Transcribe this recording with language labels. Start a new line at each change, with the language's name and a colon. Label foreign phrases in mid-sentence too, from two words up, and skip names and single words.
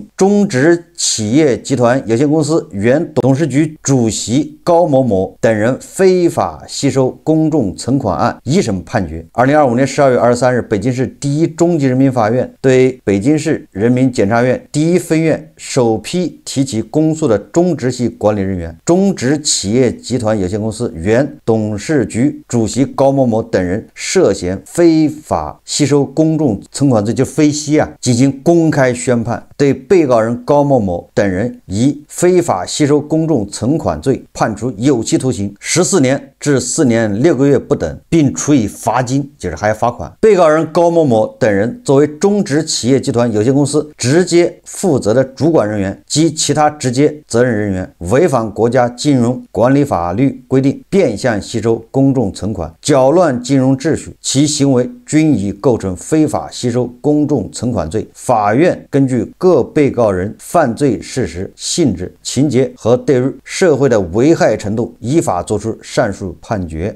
Chinese: 中植企業集團有限公司原董事局主席高某某等人非法吸收公眾存款案一審判決。2025年12月23日，北京市第一中級人民法院對北京市人民檢察院第一分院首批提起公訴的中植系管理人員、中植企業集團有限公司原董事局主席高某某等人涉嫌非法吸收公众存款罪，就非稀啊，进行公開宣判，对被告人高某某某等人以非法吸收公众存款罪判处有期徒刑14年至4年6个月不等，并处以罚金，就是还要罚款。被告人高某某等人作为中植企業集团有限公司直接負责的主管人员及其他直接責任人員，違反國家金融管理法律規定，變相吸收公眾存款，攪亂金融秩序，其行為均已構成非法吸收公眾存款罪。法院根據各被告人犯罪事實、性質、情節和對於社會的危害程度，依法作出上述判決。